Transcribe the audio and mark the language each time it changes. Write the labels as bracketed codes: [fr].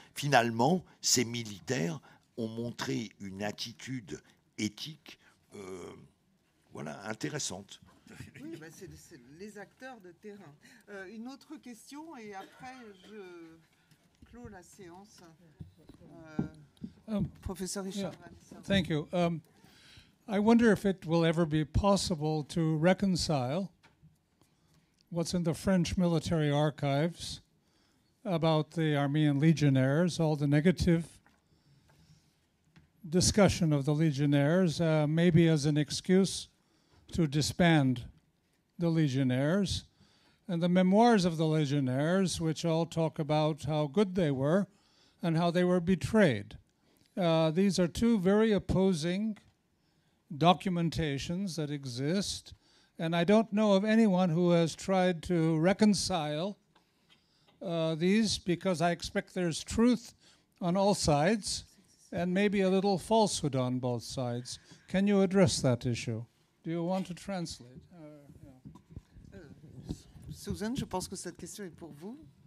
[fr] Finalement, ces militaires ont montré une attitude éthique voilà, intéressante. Oui, bah c'est les acteurs de terrain. Une autre question et après je clôt la séance. Professeur Richard. [en] Yeah. Thank you. I wonder if it will ever be possible to reconcile what's in the French military archives about the Armenian legionnaires, all the negative discussion of the legionnaires, maybe as an excuse to disband the legionnaires, and the memoirs of the legionnaires, which all talk about how good they were and how they were betrayed. These are two very opposing documentations that exist, and I don't know of anyone who has tried to reconcile these, because I expect there's truth on all sides and maybe a little falsehood on both sides. Can you address that issue? Do you want to translate? [fr] Susan, je pense que cette question est pour vous.